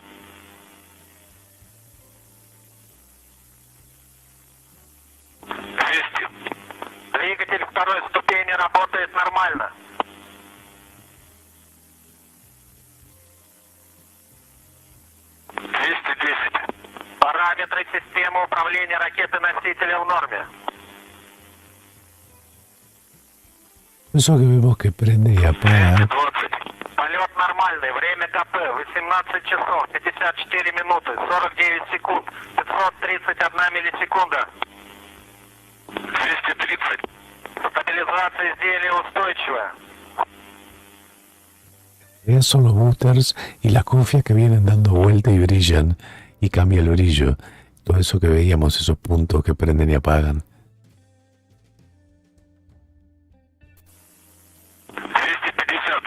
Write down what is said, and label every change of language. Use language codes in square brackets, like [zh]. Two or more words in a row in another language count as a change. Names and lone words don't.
[ru] 200. Двигатель второй ступени работает нормально. 210. Параметры системы управления ракетой-носителя в норме. [es] Eso que vemos que prende y apaga. [ru] 220. Полет нормальный. Время КП 18 часов 54 минуты 49 секунд 531 миллисекунда. 230. Стабилизация изделия устойчивая. [es] Esos son los boosters y las cofias que vienen dando vuelta y brillan y cambia el brillo. Todo eso que veíamos, esos puntos que prenden y apagan. [ru] 250.